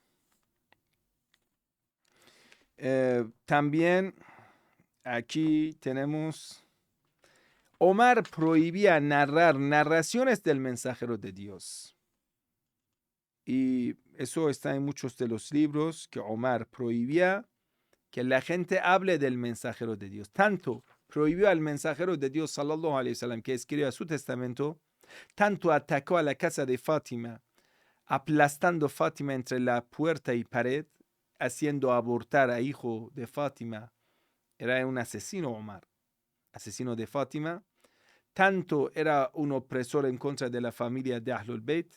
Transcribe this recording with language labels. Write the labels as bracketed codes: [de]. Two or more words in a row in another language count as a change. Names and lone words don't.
[es] También aquí tenemos, Omar prohibía narrar narraciones del mensajero de Dios. Y eso está en muchos de los libros, que Omar prohibía que la gente hable del mensajero de Dios. Tanto prohibió al mensajero de Dios, [ar] صلى الله عليه وسلم, [es] que escribió su testamento, tanto atacó a la casa de Fátima, aplastando Fátima entre la puerta y pared, haciendo abortar a hijo de Fátima. Era un asesino Omar, asesino de Fátima. Tanto era un opresor en contra de la familia de [ar] أهل البيت.